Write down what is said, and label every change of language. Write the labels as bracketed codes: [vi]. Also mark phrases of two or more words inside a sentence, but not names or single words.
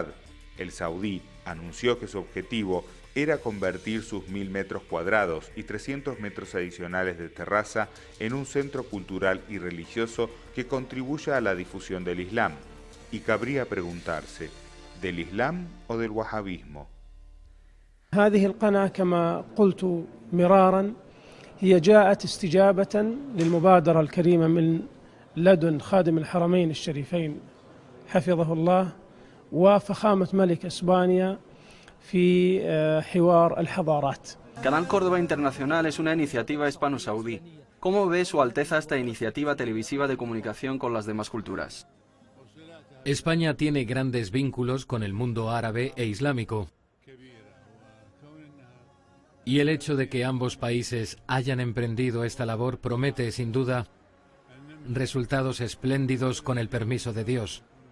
[es] El saudí anunció que su objetivo era convertir sus 1000 metros cuadrados y 300 metros adicionales de terraza en un centro cultural y religioso que contribuya a la difusión del Islam. Y cabría preguntarse, ¿del Islam o del wahabismo? [ar] هذه القناة كما قلت مرارا هي جاءت استجابة للمبادرة الكريمة من لدن خادم الحرمين الشريفين حفظه الله وفخامة ملك إسبانيا في حوار الحضارات. [es] Canal Córdoba Internacional es una iniciativa hispano-saudí. ¿Cómo ve Su Alteza esta iniciativa televisiva de comunicación con las demás culturas? España tiene grandes vínculos con el mundo árabe e islámico. Y el hecho de que ambos países hayan emprendido esta labor promete, sin duda, resultados espléndidos con el permiso de Dios.